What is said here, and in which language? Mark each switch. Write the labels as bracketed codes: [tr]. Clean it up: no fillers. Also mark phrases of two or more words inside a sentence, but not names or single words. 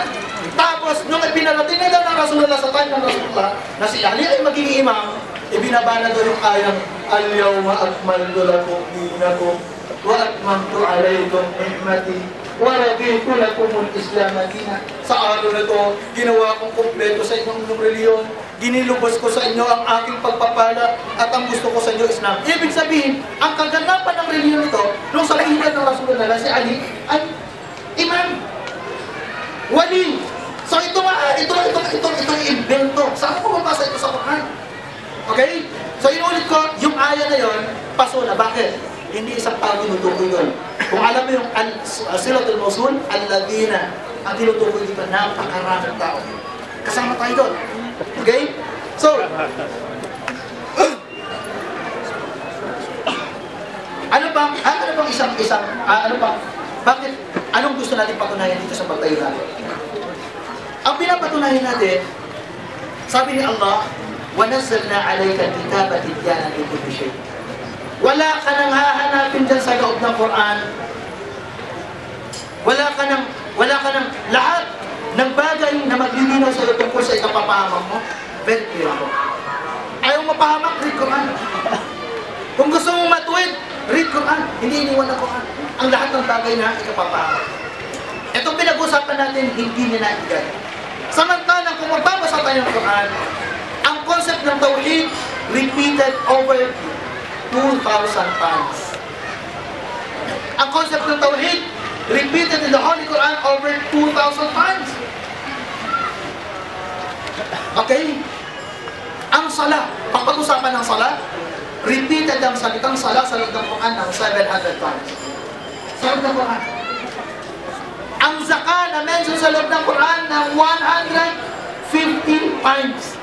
[tl] Tapos, nung pinarating na daw ng Rasulullah sa time ng Rasulullah, na si Ali ay magiging imam, ibinaba na doon yung ayang, [ar] اليوم أكملت لكم دينكم وأتممت عليكم نعمتي وَرَضِيتُ لَكُمُ الْإِسْلَامَ دِينًا. [tl] Sa araw na ito, ginawa kong kumpleto sa inyong reliyon. Ginilubos ko sa inyo ang aking pagpapala at ang gusto ko sa inyo Islam. Ibig sabihin, ang kaganapan ng reliyon ito, nung sabihin ng Rasulullah si Ali, ay imam, wali. So ito invento. Saan ko mabasa ito sa Quran? Okay? So inulit ko, yung aya na yon, paso na. Bakit? Hindi isang tao tinutukoy yun. Kung alam mo yung [ar] صلة الموصول, [tl] alladhina, ang tinutukoy dito, napakaraming tao. Kasama tayo doon. Okay? So, bakit, anong gusto natin patunayan dito sa pagtayo natin? Ang pinapatunayan natin, sabi ni Allah, [ar] وَنَزَّلْنَا عَلَيْكَ الْكِتَابَ تِبْيَانًا لِكُلِّ شَيْءٍ. [tl] Wala ka nang hahanapin dyan sa loob ng Quran. Wala ka nang lahat ng bagay na maglilinaw sa iyo tungkol sa ikapapahamak mo. [en] Very clear [tl] ako. Ayaw mapahamak, [en] read Quran. [tl] Kung gusto mong matuwid, [en] read Quran. [tl] Hindi iniwan ng Quran ang lahat ng bagay na ikapapahamak. Itong pinag-usapan natin, hindi niya naibigay. Samantalang kung magbabasa tayo ng Quran, ang concept ng Tawhid [en] repeated over 2,000 times. Ang concept ng Tawhid repeated in the Holy Quran over 2,000 times. [tl] Okay? Ang sala, pag-usapan ng sala, repeated ang salitang sala sa loob ng Quran ng 700 times. Sa loob ng Quran. Ang zakah na mention sa loob ng Quran ng 150 times.